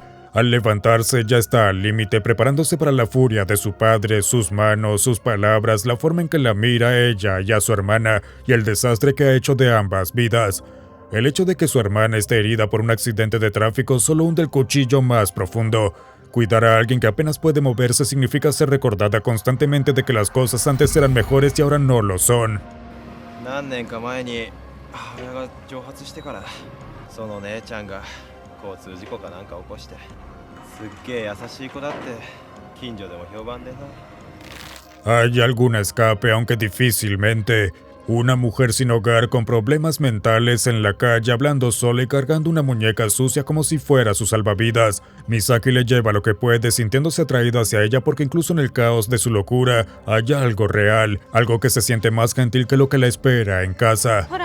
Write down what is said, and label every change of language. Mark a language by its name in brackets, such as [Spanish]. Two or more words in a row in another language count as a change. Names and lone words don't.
[Spanish] Al levantarse ya está al límite, preparándose para la furia de su padre, sus manos, sus palabras, la forma en que la mira a ella y a su hermana y el desastre que ha hecho de ambas vidas. El hecho de que su hermana esté herida por un accidente de tráfico solo hunde el cuchillo más profundo. Cuidar a alguien que apenas puede moverse significa ser recordada constantemente de que las cosas antes eran mejores y ahora no lo son. [Japanese] 何年か前に母親が蒸発してからその姉ちゃんが交通事故かなんか起こしてすっげえ優しい子だって近所でも評判でさ [Spanish] Hay algún escape, aunque difícilmente. Una mujer sin hogar con problemas mentales en la calle hablando sola y cargando una muñeca sucia como si fuera su salvavidas. Misaki le lleva lo que puede, sintiéndose atraído hacia ella porque incluso en el caos de su locura hay algo real, algo que se siente más gentil que lo que la espera en casa.